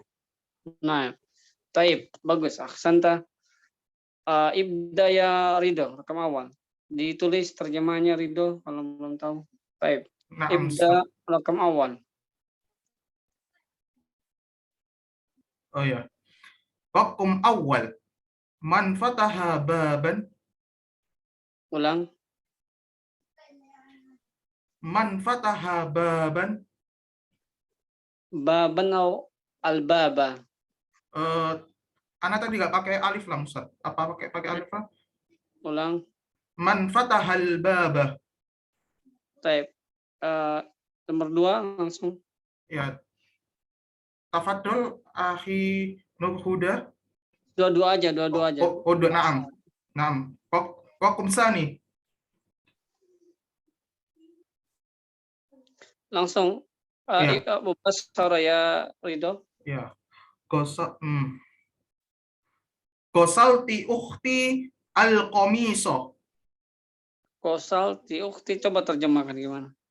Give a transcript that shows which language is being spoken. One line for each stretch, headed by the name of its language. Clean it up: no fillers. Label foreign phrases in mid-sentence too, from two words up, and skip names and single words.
Indonesian: nah, taib, bagus. Ahsanta.
Arabic: ابدأ يا
Indonesian: Ridho, rekam awal. Ditulis terjemahnya Ridho kalau belum tahu. Taib. Naam, Ibda rekam awal. oh ya.
Arabic: رقم أول. من فتح بابا.
Indonesian: Ulang.
Arabic: من فتح بابا.
Indonesian: Baban atau al-baba. Anak tadi nggak pakai
Arabic: ألف لام,
Indonesian: Ustaz. Apa pakai
Arabic: ألف لام?
Indonesian: Ulang.
Arabic: من فتح الباب.
Indonesian: Taib. Nomor 2 langsung.
Arabic: Ya. تفضل أخي Nur Huda.
Indonesian: Dua-dua aja.
Arabic: نعم. نعم. رقم ثاني.
Indonesian: Langsung. Ya.
Arabic: مباشرة يا Ridho.
Indonesian: Ya.
Arabic: غسلت أختي القميص. غسلت أختي,
Indonesian: coba terjemahkan gimana?